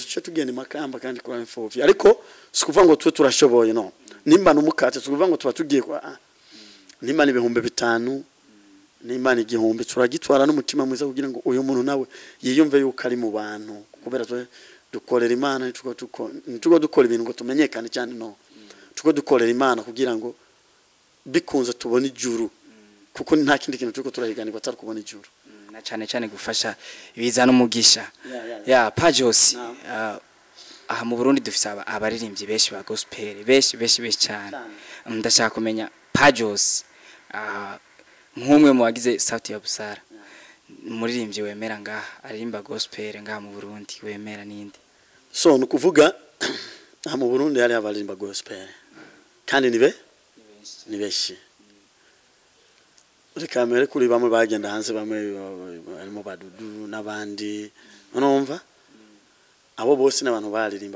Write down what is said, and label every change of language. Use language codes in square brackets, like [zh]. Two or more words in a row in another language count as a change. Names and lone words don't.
[rn] cyo tugenda Makamba kandi kwa imfuvyi ariko sikuvuga ngo twe turashoboye no nimba n'umukate tukuvuga ngo tuba tugiye kwa nimba ni 500 nimba ni 1000 turagitwara n'umutima mwiza kugira ngo uyu muntu nawe yiyumve yuko ari mu bantu kubera twe dukorera Imana tuko dukora ibintu ngo tumenyekane cyane no tuko dukorera Imana kugira ngo bikunze tubona ijuru kuko nta kindi kintu tuko turahiganirwa atari kubona ijuru na cyane gufasha ibiza n'umugisha ya Pajos aha mu Burundi dufise abaririmbyi benshi ba gospel benshi cyane ndashaka kumenya Pajos nk'umwe mu bagize sauti ya busara umuririmbyi wemera ngaha aririmba gospel ngaha mu Burundi wemera ninde so nukuvuga aha mu Burundi hari abarimba gospel kandi ni benshi reka mere kuri bamwe bagenda hanze bamwe barimo badudu nabandi urumva abo bose n'abantu baririmba